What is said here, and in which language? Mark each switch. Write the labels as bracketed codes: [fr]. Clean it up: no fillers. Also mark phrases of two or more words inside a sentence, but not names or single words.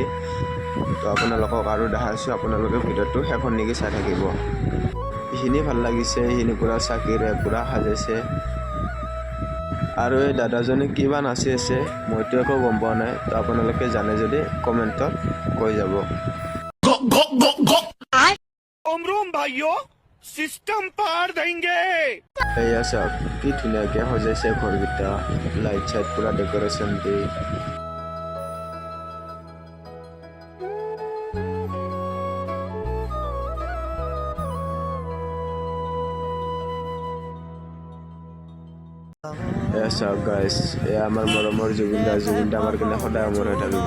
[as] তো আপোনালোকক আৰু দেখাইছোঁ, আপোনালোকে ভিডিঅ'টো শেষলৈকে চাই থাকিব। এইখিনি ভাল লাগিছে, এইখিনি পূৰা চাকিৰে পূৰা সাজাইছে। আৰু এই দাদাজনে কিবা নাচি আছে, মইতো একো গম পোৱা নাই। তো আপোনালোকে জানে যদি কমেণ্টত কৈ যাব। [hi] सिस्टम पार देंगे। [as] এয়া চাওক কি ধুনীয়াকৈ সজাইছে ঘৰকেইটা, লাইট চাইট পূৰা ডেক'ৰেশ্যন দি। এয়া চাওক গাইজ, এয়া আমাৰ মৰমৰ জুবিন দা আমাৰ কাৰণে সদায় অমৰ হৈ থাকিব।